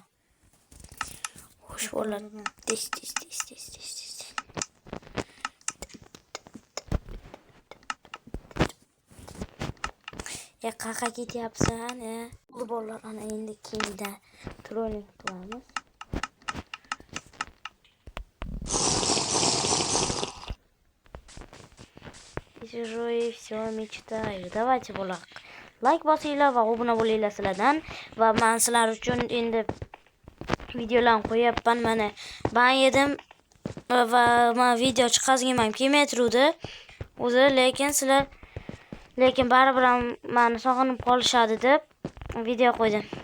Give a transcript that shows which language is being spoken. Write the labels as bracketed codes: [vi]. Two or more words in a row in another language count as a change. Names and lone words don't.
[uz] Xo'sh, bolalar, tez. Ya qaqa ketyapsan, Bu bolalar ana endi Kingda trolling qilamiz. [ru] Сижу и все мечтаю. Давайте бolalar. [uz] Like bosinglar va obuna bo'linglar sizlardan va men sizlar uchun endi videolarni qo'yapman. Mana ban yedim va men video chiqazganman kelmayturdi. O'zi lekin baribir ham meni sog'inib qolishadi deb video qo'ydim.